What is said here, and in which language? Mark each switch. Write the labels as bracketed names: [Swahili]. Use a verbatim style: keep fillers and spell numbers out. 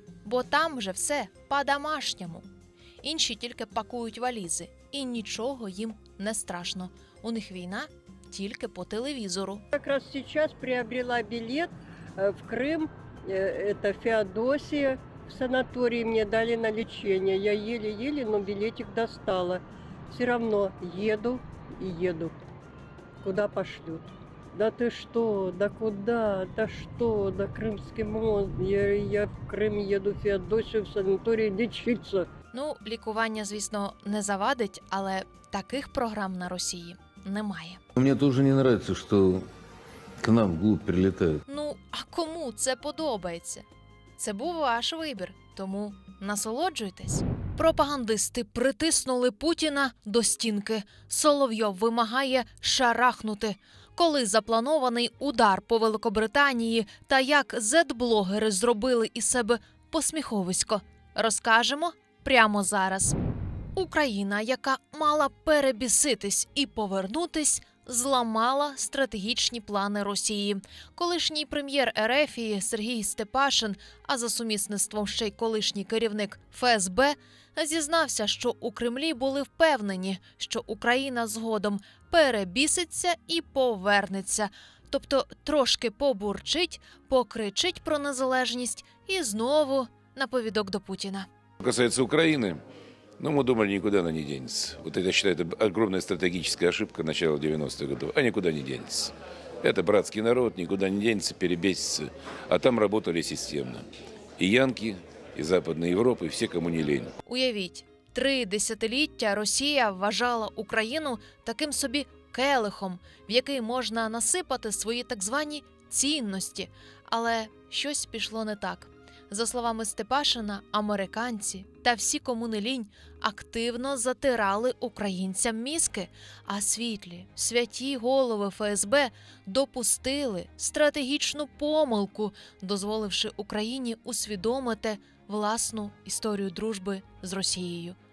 [Ukrainian] Бо там же все по-домашньому. Інші тільки пакують валізи. І нічого їм не страшно. У них війна тільки по телевізору. Якраз зараз приобрела білет в Крим, це Феодосія. [Russian] В санатории мне дали на лечение. Я еле-еле, но билетик достала. Все равно еду и еду. Куда пошлют? Да ты что? Да куда? Да что? Да Крымский мост. Я, я в Крым еду в Феодосию в санатории лечиться. [Ukrainian] Ну, лікування, звісно, не завадить, але таких програм на Росії немає. [Russian] Мне тоже не нравится, что к нам вглубь прилетают. [Ukrainian] Ну, а кому це подобається? Це був ваш вибір, тому насолоджуйтесь. Пропагандисти притиснули Путіна до стінки. Соловйов вимагає шарахнути. Коли запланований удар по Великобританії та як зет-блогери зробили із себе посміховисько, розкажемо прямо зараз. Україна, яка мала перебіситись і повернутись, зламала стратегічні плани Росії. Колишній прем'єр Ерефії Сергій Степашин, а за сумісництвом ще й колишній керівник еф ес бе, зізнався, що у Кремлі були впевнені, що Україна згодом перебіситься і повернеться. Тобто трошки побурчить, покричить про незалежність і знову на повідок до Путіна. [Russian] Что касается Украины, ну, мы думали, никуда она не денется. Вот это, я считаю, это огромная стратегическая ошибка начала девяностых годов. А никуда не денется. Это братский народ, никуда не денется, перебесится. А там работали системно. И янки, и Западная Европа, и все, кому не лень. [Ukrainian] Уявіть, три десятиліття Росія вважала Україну таким собі келихом, в який можна насипати свої так звані цінності. Але щось пішло не так. За словами Степашина, американці та всі, кому не лінь, активно затирали українцям мізки, а світлі, святі голови еф ес бе допустили стратегічну помилку, дозволивши Україні усвідомити власну історію дружби з Росією.